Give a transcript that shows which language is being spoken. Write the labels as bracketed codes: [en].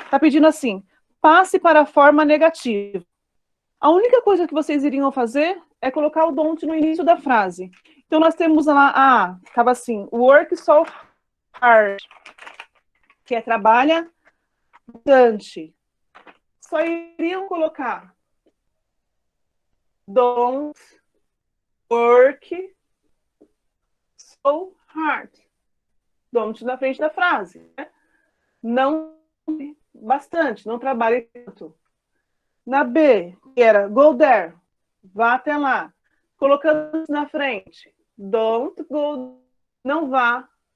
[pt] Tá pedindo assim, passe para a forma negativa. A única coisa que vocês iriam fazer é colocar o don't no início da frase. Então, nós temos lá, estava assim, [en] work so hard, [pt] que é trabalha bastante. Só iriam colocar [en] don't work so hard. [pt] Don't na frente da frase, né? Não bastante, não trabalhe tanto. Na B, que era [en] go there, [pt] vá até lá. Colocando na frente, [en] don't go, [pt] não vá.